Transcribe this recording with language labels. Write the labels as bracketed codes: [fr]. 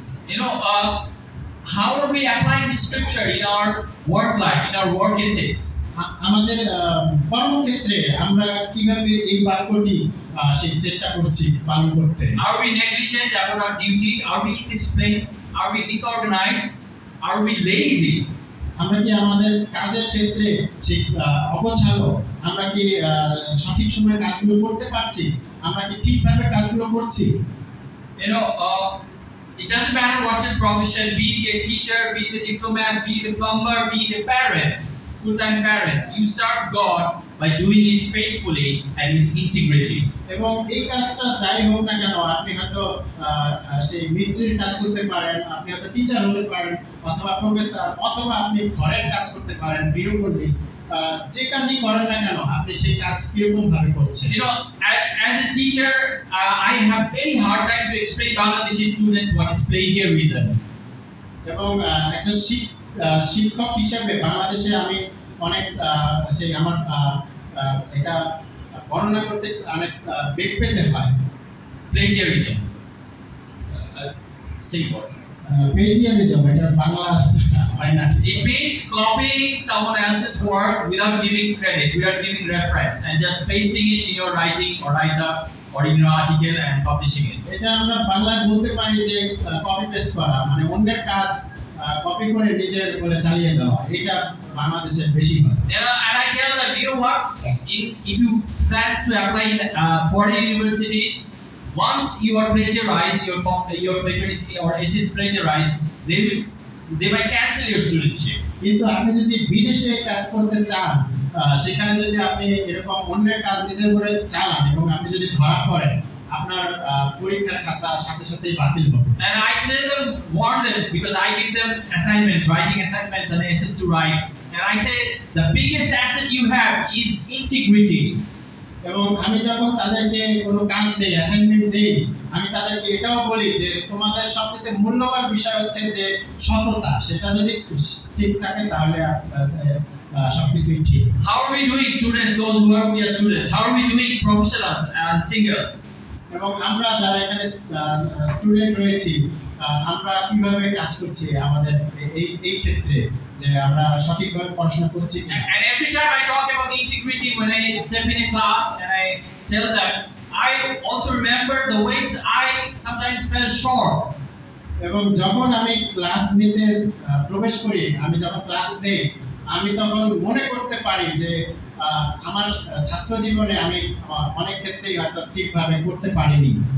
[en] You know, how are we applying this scripture in our work life, in our work ethics? [bn] আমাদের কর্মক্ষেত্রে আমরা কিভাবে এই বাক্যটি সেই চেষ্টা করছি পালন করতে? [en] Are we negligent about our duty? Are we indisciplined? Are we disorganized? Are we lazy? [bn] আমরা কি আমাদের কাজের ক্ষেত্রে সেই অগোছালো? আমরা কি সঠিক সময়ে কাজগুলো করতে পারছি? আমরা কি ঠিকভাবে কাজগুলো করছি? [en] You know, it doesn't matter what's your profession, be it a teacher, be it a diplomat, be it a plumber, be it a parent, full-time parent. You serve God by doing it faithfully and with integrity. [bn] এবং এই কাজটা যাই হোক না কেন, আপনি হয়তো সেই মিস্ত্রির কাজ করতে পারেন, আপনি হয়তো টিচার হতে পারেন, অথবা প্রফেসর, অথবা আপনি ঘরের কাজ করতে পারেন, গৃহকর্মী, যে কাজই করেন না কেন আপনি সেই কাজ কিরকম ভাবে করছেন। [en] You know, as a teacher, I have very hard time to explain Bangladeshi students what is plagiarism. [bn] এবং একজন শিক্ষক হিসেবে বাংলাদেশে আমি অনেক সেই আমার এটা বর্ণনা করতে অনেক বেগ পেতে হয়। [en] Plagiarism. Say what? [bn] প্লেজিয়ারিজম এটা বাংলা হয় না। [en] It means copying someone else's work without giving credit, without giving reference, and just pasting it in your writing or write-up or in your article and publishing it. [bn] এটা আমরা বাংলায় বলতে পারি যে copy paste করা, মানে অন্যের কাজ কপি করে নিজের বলে চালিয়ে দেওয়া, এটা বাংলাদেশে বেশি হয়। [en] And I tell them, you know what? If you plan to apply in foreign universities, once you are plagiarized, your paper is or essay is plagiarized, they might cancel your studentship. [bn] কিন্তু আপনি যদি বিদেশে কাজ করতে চান, সেখানে যদি আপনি এরকম অন্যের কাজ নিজের করে চালান এবং আপনি যদি ধরা পড়েন, আপনার পরীক্ষার খাতা সাথে সাথেই বাতিল হবে। [en] And I tell them, warn them, because I give them assignments, writing assignments and essays to write, and I say the biggest asset you have is integrity. [bn] এবং আমি যখন তাদেরকে কোনো কাজ দেই, অ্যাসাইনমেন্ট দেই, আমি তাদেরকে এটাও বলি যে তোমাদের সবচেয়ে মূল্যবান বিষয় হচ্ছে যে সততা, সেটা যদি ঠিক থাকে তাহলে সবকিছুই ঠিক। [en] How are we doing, students, those who are we are students? How are we doing, professionals and singers? [bn] এবং আমরা যারা এখানে স্টুডেন্ট রয়েছি, আমরা কিভাবে কাজ করছি আমাদের এই ক্ষেত্রে, যে আমরা সঠিকভাবে পড়াশোনা করছি। [en] And every time I talk about integrity, when I step in a class and I tell them, I also remember the ways I sometimes fell short. [bn] এবং যখন আমি ক্লাস নিতে প্রবেশ করি, আমি যখন ক্লাস দেই, আমি তখন মনে করতে পারি যে আমার ছাত্র জীবনে আমি অনেক ক্ষেত্রেই হয়তো ঠিকভাবে করতে পারিনি।